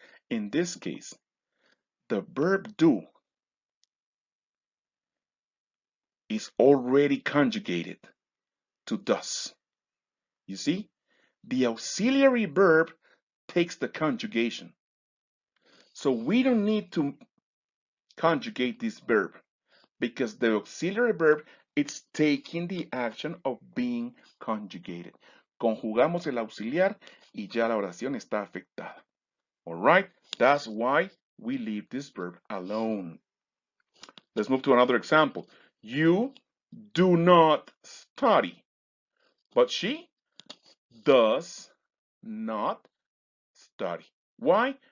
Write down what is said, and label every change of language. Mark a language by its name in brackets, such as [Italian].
[English] In this case, the verb do is already conjugated to does. You see? The auxiliary verb takes the conjugation. So we don't need to conjugate this verb because the auxiliary verb is taking the action of being conjugated. [Spanish] Conjugamos el auxiliar y ya la oración está afectada. [English] All right? That's why we leave this verb alone. Let's move to another example. You do not study, but she does not study. Why?